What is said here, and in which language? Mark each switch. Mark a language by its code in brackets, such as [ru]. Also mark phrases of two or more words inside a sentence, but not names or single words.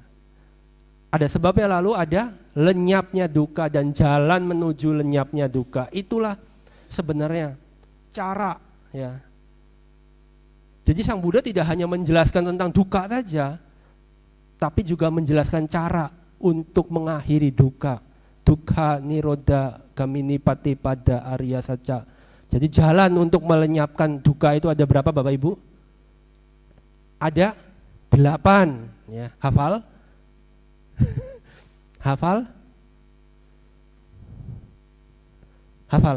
[id] Ada sebabnya, lalu ada lenyapnya dukkha dan jalan menuju lenyapnya dukkha. Itulah sebenarnya cara ya. Jadi Sang Buddha tidak hanya menjelaskan tentang dukkha saja, tapi juga menjelaskan cara untuk mengakhiri dukkha. [pi] Dukkha nirodha gamini patipada arya saca. [id] Jadi jalan untuk melenyapkan dukkha itu ada berapa Bapak Ibu? Ada 8 ya. Hafal? Hafal? Hafal?